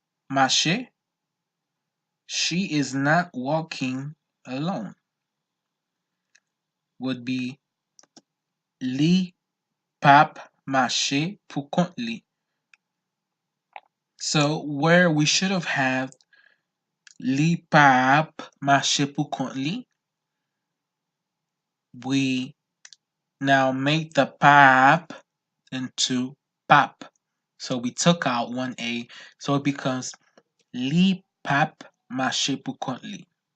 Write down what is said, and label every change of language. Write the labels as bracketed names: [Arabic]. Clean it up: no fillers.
[English] Marcher. She is not walking alone. Would be [Haitian Creole] li pap marcher pour compte li. [English] So where we should have had [Haitian Creole] li pap marcher pour compte li, [English] we now make the pap into pap. So we took out one A, so it becomes [Haitian Creole] li pap marcher pour compte li.